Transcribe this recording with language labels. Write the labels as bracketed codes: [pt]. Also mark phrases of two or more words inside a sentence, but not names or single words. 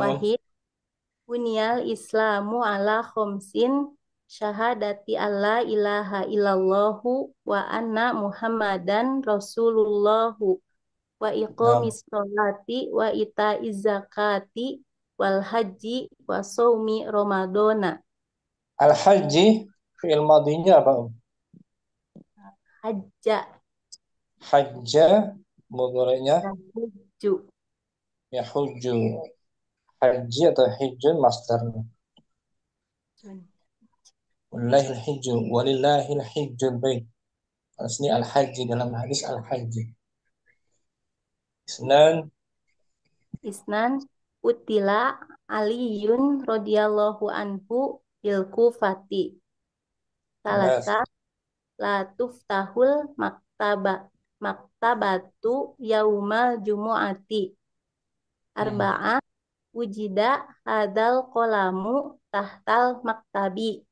[ar] واحد بني الإسلام على خمس شهادة أن لا إله إلا الله وأن محمدا رسول الله وإقام الصلاة وإيتاء الزكاة والحج وصوم رمضان. الحج [id] fi'il madinya apa? [ar] حجّ. [id] Hajja mudhari'nya [ar] يحجّ. يحجّ. [id] Haji atau hijjun masdarnya. [ar] ولله الحج ولله حج البيت. [id] Asli al-haji dalam hadis al-haji. [ar] اثنان قتل علي رضي الله عنه بالكوفة. ثلاثة لا تفتح المكتبة يوم الجمعة. أربعة وجد هذا القلم تحت المكتب.